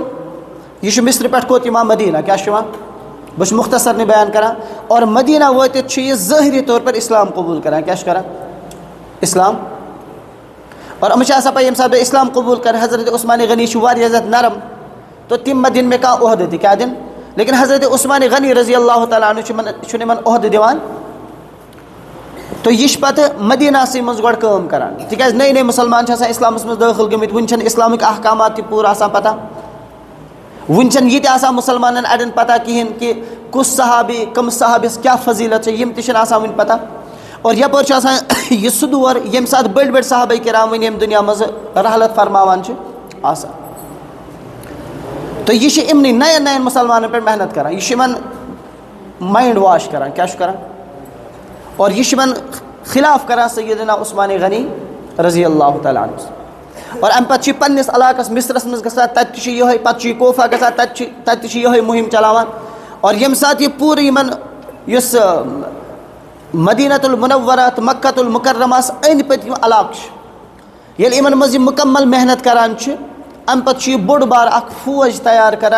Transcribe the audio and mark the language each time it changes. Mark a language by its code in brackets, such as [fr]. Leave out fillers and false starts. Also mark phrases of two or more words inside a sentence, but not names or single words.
[ks] یہِ چھُ مصرٕ پٮ۪ٹھ کوٚت یِوان مدیٖنہ. کیٛاہ چھُ یِوان بہٕ چھُس مختصرنٕے بیان کران. اور مدیٖنہ وٲتِتھ چھُ یہِ ظٲہری طور پر اسلام قبوٗل کران. کیٛاہ چھُ کران اسلام. اور یِمن چھِ آسان پاے ییٚمہِ ساتہٕ بہٕ اسلام قبوٗل کرٕ حضرت عثمان غنی چھُ واریاہ زیادٕ نرم تو تِم ما دِنۍ مےٚ کانٛہہ عہدٕ تہِ. کیٛاہ دِنۍ لیکن حضرت عثمان غنی رضی اللہ تعالیٰ عنہ چھُنہٕ یِمن عہدٕ دِوان. تو یہِ چھُ پتہٕ مدیٖناسٕے منٛز گۄڈٕ کٲم کران تِکیٛازِ نٔے نٔے مُسلمان چھِ آسان اسلامس منٛز دٲخل گٔمٕتۍ. وُنہِ چھنہٕ اسلامٕکۍ احکامات تہِ پوٗرٕ آسان پتہ. وُنہِ چھنہٕ یہِ تہِ آسان مُسلمانن اڑٮ۪ن پتہ کِہیٖنۍ کہِ کُس صحابی کٔمِس صحابیس کیٛاہ فضیٖلت چھِ. یِم تہِ چھِنہٕ آسان وُنہِ پتہ. اور یپٲرۍ چھُ آسان یہِ سُہ دور ییٚمہِ ساتہٕ بٔڑۍ بٔڑۍ صحابہ کرام وۄنۍ ییٚمہِ دُنیا منٛز رحلت فرماوان چھِ آسان. تہٕ یہِ چھِ یِمنٕے نین نین مُسلمانن پٮ۪ٹھ محنت کران. یہِ چھُ یِمن [en] mind wash [ks] کران. کیٛاہ چھُ کران اور یہِ چھُ یِمن خلاف کران سیدنا عثمان غنی رضی اللہ تعالیٰ عنہ. اور امہِ پتہٕ چھُ یہِ پننِس علاقس مصرس منٛز گژھان. تتہِ تہِ چھُ یِہوے. پتہٕ چھُ یہِ کوفہ گژھان. تتہِ تہِ چھُ یِہوے مُہم چلاوان. اور ییٚمہِ ساتہٕ یہِ پوٗرٕ یِمن یُس مدینۃ المنورہ تہٕ مکۃ المکرمس أنٛدۍ پٔکۍ یِم علاقہٕ چھِ ییٚلہِ یِمن منٛز یہِ مُکمل محنت کران چھِ امہِ پتہٕ چھُ یہِ بوٚڑ بار اکھ فوج تیار کران.